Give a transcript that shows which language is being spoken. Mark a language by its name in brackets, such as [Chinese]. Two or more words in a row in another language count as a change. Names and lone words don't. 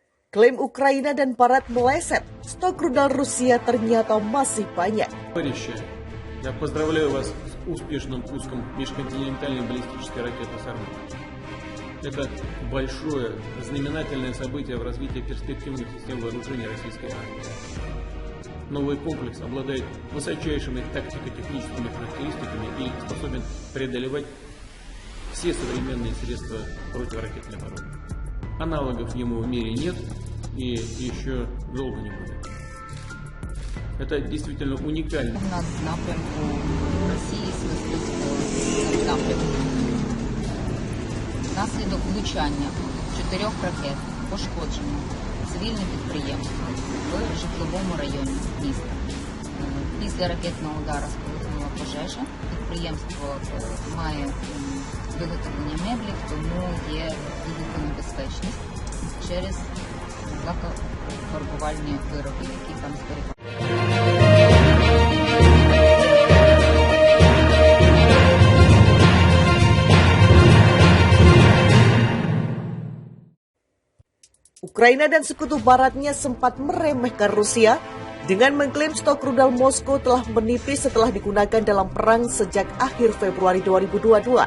[Indonesian] Klaim Ukraina dan Barat meleset, stok rudal Rusia ternyata masih banyak. [Russian] Товарищи, я поздравляю вас с успешным пуском межконтинентальной баллистической ракеты «Сармат». Это большое, знаменательное событие в развитии перспективных систем вооружения российской армии. Новый комплекс обладает высочайшими тактико-техническими характеристиками и способен преодолевать все современные средства противоракетной обороны. Аналогов ему в мире нет и еще долго не будет. Это действительно уникально. [Ukrainian] На напрямку Росії свистить напрямку. Внаслідок влучання 4 ракет пошкоджено цивільне підприємство в житловому районі міста. Після ракетного удару спалахнула пожежа. Підприємство має виготовлення меблів, тому є вибухонебезпечність через лакофарбувальні вироби, які там зберігаються. [Indonesian] Ukraina dan sekutu baratnya sempat meremehkan Rusia dengan mengklaim stok rudal Moskow telah menipis setelah digunakan dalam perang sejak akhir Februari 2022.